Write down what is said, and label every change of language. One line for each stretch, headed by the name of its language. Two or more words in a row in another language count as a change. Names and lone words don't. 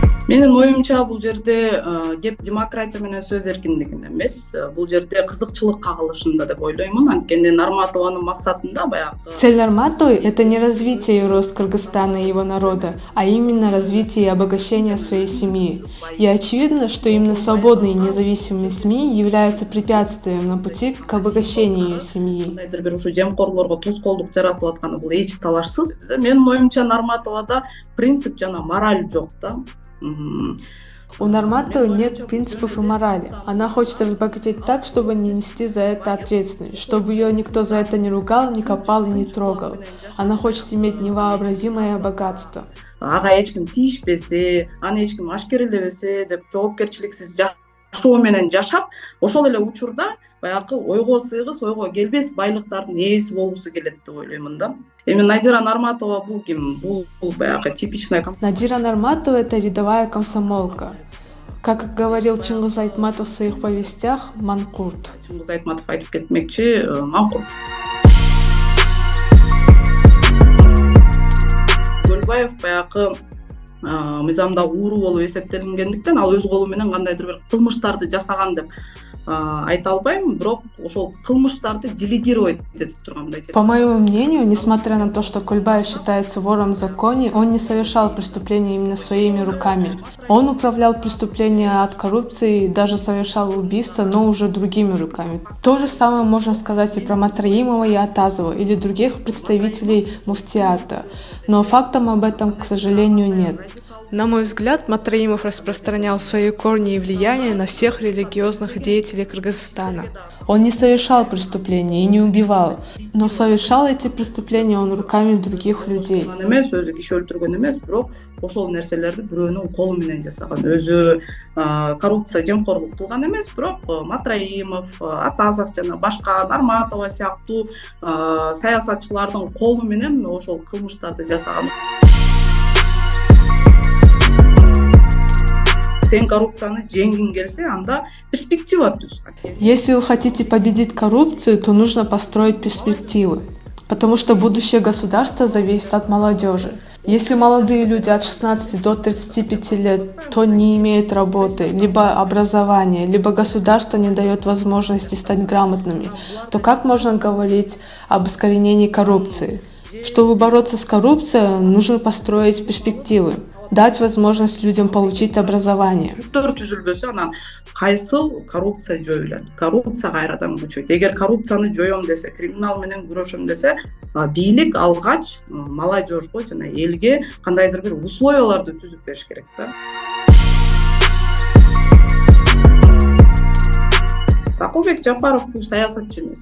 Kyrgyz: Менин оюмча бул жерде кеп демократия менен сөз эркиндигинде эмес, бул жерде кызыкчылык кагылышында деп ойлоймун. Анткени Нарматованын максатында баягы
Russian: Цель Нарматовой – это не развитие и рост Кыргызстана и его народа, а именно развитие и обогащение своей семьи. И очевидно, что именно свободные и независимые СМИ являются препятствием на пути к обогащению ее семьи.
Kyrgyz: кандайдыр бир ушу жемкорлорго тоскоолдук жаратып атканы бул эч талашсыз. Менин оюмча Нарматовада принцип жана мораль жок да.
Russian: У Нарматовой нет принципов и морали. Она хочет разбогатеть так, чтобы не нести за это ответственность, чтобы ее никто за это не ругал, не копал и не трогал. Она хочет иметь невообразимое богатство.
Kyrgyz: Ага эч ким тийишпесе, аны эч ким ашкерелебесе деп жоопкерчиликсиз жашоо менен жашап, ошол эле учурда баягы ойго сыйгыс, ойго келбес байлыктардын ээси болгусу келет деп ойлоймун да. Эми Надира Нарматова бул ким? Бул баягы типичная
Russian: Надира Нарматова – это рядовая комсомолка. Как говорил Чингиз Айтматов в своих повестях, манкурт.
Kyrgyz: Чингиз Айтматов айтып кетмекчи, манкурт. Көлбаев баягы мыйзамда ууру болуп эсептелингендиктен ал өз колу менен кандайдыр бир кылмыштарды жасаган деп айта албайм, бирок ошол кылмыштарды делегировать этип тургандай.
Russian: По моему мнению, несмотря на то, что Көлбаев считается вором в законе, он не совершал преступления именно своими руками. Он управлял преступления от коррупции и даже совершал убийства, но уже другими руками. То же самое можно сказать и про Матраимова и Атазова или других представителей муфтиата. Но фактов об этом, к сожалению, нет. На мой взгляд, Матраимов распространял свои корни и влияние на всех религиозных деятелей Кыргызстана. Он не совершал преступления и не убивал, но совершал эти преступления он руками других людей.
Kyrgyz: Өзү киши өлтүргөн эмес, бирок ошол нерселерди бирөөнүн колу менен жасаган. Өзү коррупция, жемкорлук кылган эмес, бирок Матраимов, Атазов жана башка Нарматова сыяктуу саясатчылардын колу менен ошол кылмыштарды жасаган. Сен коррупцияны жеңгиң келсе, анда перспектива түз.
Russian: Если вы хотите победить коррупцию, то нужно построить перспективы, потому что будущее государства зависит от молодежи. Если молодые люди от 16 до 35 лет, то не имеют работы, либо образования, либо государство не дает возможности стать грамотными, то как можно говорить об искоренении коррупции? Чтобы бороться с коррупцией, нужно построить перспективы, дать возможность людям получить образование.
Kyrgyz: Түзүлбөсө анан кайсыл коррупция жоюлат? Коррупция кайрадан күчөйт. Эгер коррупцияны жоём десе, криминал менен күрөшөм десе, бийлик алгач молодежьго жана элге кандайдыр бир условияларды түзүп бериш керек да. Акылбек Жапаров бул саясатчы эмес.